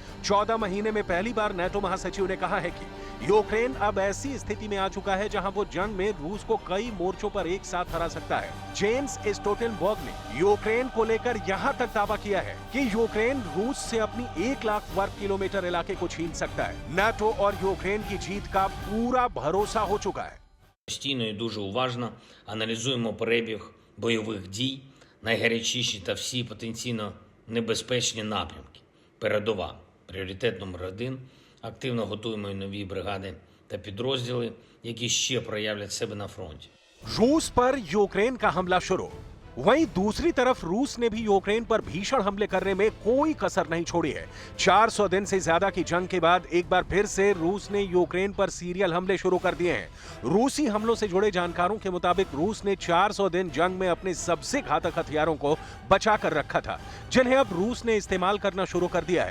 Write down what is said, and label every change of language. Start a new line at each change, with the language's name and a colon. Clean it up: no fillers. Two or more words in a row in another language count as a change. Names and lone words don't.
Hindi: 14 महीने में पहली बार नाटो महासचिव ने कहा है कि यूक्रेन अब ऐसी स्थिति में आ चुका है जहां वो जंग में रूस को कई मोर्चों पर एक साथ हरा सकता है। जेन्स स्टोल्टनबर्ग ने यूक्रेन को लेकर यहां तक दावा किया है कि यूक्रेन रूस से अपनी 1 लाख वर्ग किलोमीटर इलाके को छीन सकता है। नाटो और यूक्रेन की जीत का पूरा भरोसा हो चुका है।
Ukrainian: Постійно і дуже уважно аналізуємо перебіг бойових дій, найгарячіші та всі потенційно небезпечні напрямки. Передова, пріоритет номер 1. Активно готуємо і нові бригади та підрозділи, які ще проявлять себе на фронті.
Hindi: रूस पर यूक्रेन का हमला शुरू। वहीं दूसरी तरफ रूस ने भी यूक्रेन पर भीषण हमले करने में कोई कसर नहीं छोड़ी है। 400 दिन से ज्यादा की जंग के बाद एक बार फिर से रूस ने यूक्रेन पर सीरियल हमले शुरू कर दिए हैं। रूसी हमलों से जुड़े जानकारों के मुताबिक रूस ने 400 दिन जंग में अपने सबसे घातक हथियारों को बचा कर रखा था, जिन्हें अब रूस ने इस्तेमाल करना शुरू कर दिया है।